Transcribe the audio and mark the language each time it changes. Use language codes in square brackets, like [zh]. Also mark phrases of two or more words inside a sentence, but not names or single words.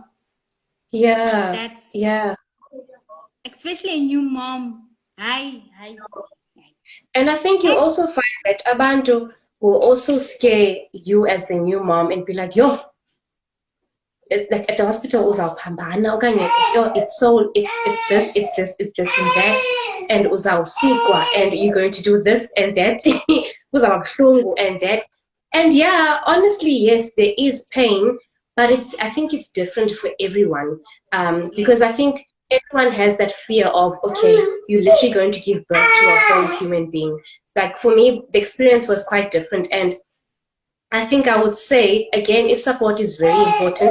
[en] Yeah. That's Yeah. especially a new mom. Hi. And I think you And also find that abantu will also scare you as the new mom and be like, yo, like at the hospital [xh] uzawuphambana okanye [en] yo, it's this and that, and uzawusikwa, and you're going to do this and that, [xh] uzawuba buhlungu [en] and that. And yeah, honestly, yes, there is pain, but I think it's different for everyone. Because I yes. think everyone has that fear of, okay, you're literally going to give birth to a whole human being. Like for me, the experience was quite different, and I think I would say, again, is support is very important.